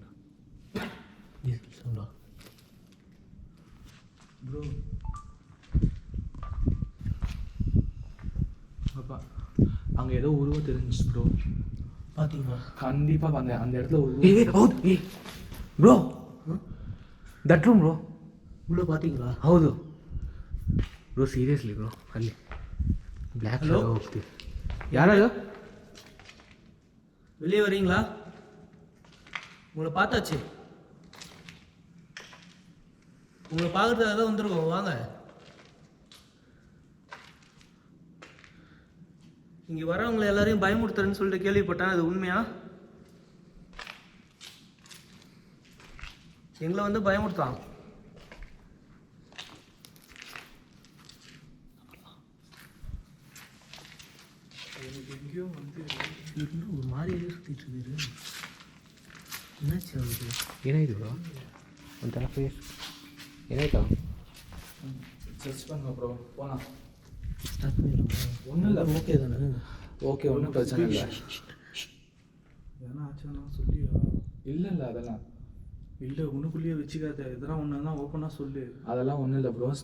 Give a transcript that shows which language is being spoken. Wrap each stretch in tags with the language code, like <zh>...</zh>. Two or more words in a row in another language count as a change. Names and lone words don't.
<ta>சவுண்டா ப்ரோ. அப்பா அங்கே ஏதோ உருவம் தெரிஞ்சிச்சு ப்ரோ. பார்த்தீங்களா? கண்டிப்பாக அந்த இடத்துல உருவம்.</ta> <en>bro that room bro.</en> <ta>உள்ளே பார்த்தீங்களா?</ta> <kn>ಹೌದು ಬ್ರೋ,</kn> <en>seriously bro.</en> <kn>ಅಲ್ಲಿ ಬ್ಲ್ಯಾಕ್ ಹೋಗ್ತೀವಿ. ಯಾರದು?</kn> <ta>வெளியே வரீங்களா? உங்களை பார்த்தாச்சு. உங்களை பார்க்குறதுக்காக தான் வந்துருக்கோம், வாங்க. இங்கே வரவங்களை எல்லாரையும் பயமுறுத்துறேன்னு சொல்லிட்டு கேள்விப்பட்டேன், அது உண்மையா? எங்களை வந்து பயமுறுத்தான். எங்கேயோ வந்து ஒரு மாதிரி சுற்றிட்டு இருக்குது. என்னாச்சு அவருக்கு?</ta> <kn>ಏನಾಯ್ತು ಬ್ರೋ? ಒಂಥರ ಫೇಸ್ ಏನಾಯ್ತಾ?</kn> <ta>சர்ச் பண்ணுங்க ப்ரோ. போகலாம். ஸ்டார்ட் பண்ணிடலாமா? ஒன்றும் இல்லை. ஓகே தானே? ஓகே, ஒன்றும் பிரச்சனை இல்லை. எதனா ஆச்சுன்னா சொல்லி இல்லை அதெல்லாம் இல்லை உனக்குள்ளேயே வச்சுக்காத. எதனா ஒன்று தான் ஓப்பனாக சொல்லு. அதெல்லாம் ஒன்றும் இல்லை ப்ரோ.</ta>